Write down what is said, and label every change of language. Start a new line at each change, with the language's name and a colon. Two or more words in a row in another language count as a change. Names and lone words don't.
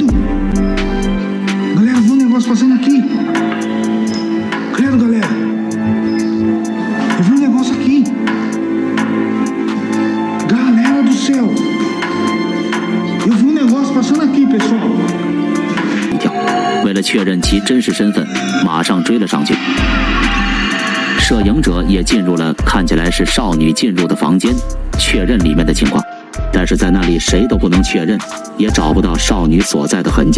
Portuguese: Galera, viu um negócio passando aqui. Credo, galera. Eu vi um negócio aqui. Galera do céu. Eu vi um negócio passando aqui, pessoal.
Chinese: 为了确认其真实身份，马上追了上去。摄影者也进入了看起来是少女进入的房间，确认里面的情况。但是在那里谁都不能确认，也找不到少女所在的痕迹。